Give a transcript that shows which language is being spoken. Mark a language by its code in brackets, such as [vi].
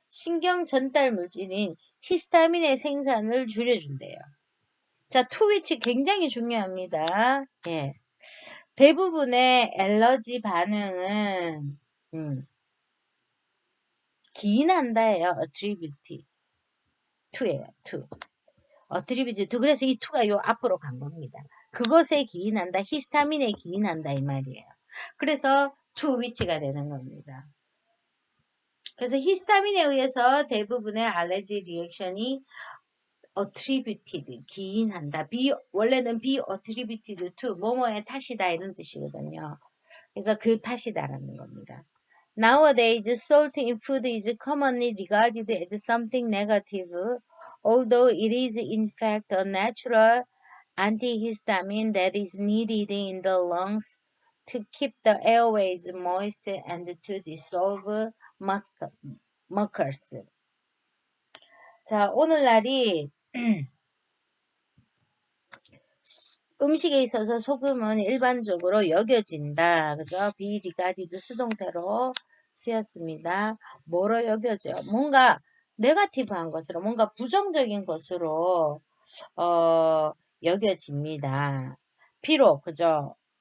[ko] 신경 전달 물질인 히스타민의 생산을 줄여준대요. 자, 투위치 굉장히 중요합니다. 예. 대부분의 알러지 반응은 기인한다예요. [en] attribute to예요. to. attribute to. [ko] 그래서 이 to가 요 앞으로 간 겁니다. 그것에 기인한다. 히스타민에 기인한다 이 말이에요. 그래서 [en] to which [ko] 가 되는 겁니다. 그래서 히스타민에 의해서 대부분의 알레르기 리액션이 [en] attributed, [ko] 기인한다. 원래는 [en] be attributed to, [ko] 뭐뭐의 탓이다 이런 뜻이거든요. 그래서 그 탓이다라는 겁니다. [en] Nowadays, salt in food is commonly regarded as something negative, although it is in fact a natural antihistamine that is needed in the lungs to keep the airways moist and to dissolve mucus. [ko] 자, 오늘날이 음식에 있어서 소금은 일반적으로 여겨진다. 그죠? 비리가디드 수동태로 쓰였습니다. 뭐로 여겨져요? 뭔가 네거티브한 것으로, 뭔가 부정적인 것으로 여겨집니다. 비록 그죠?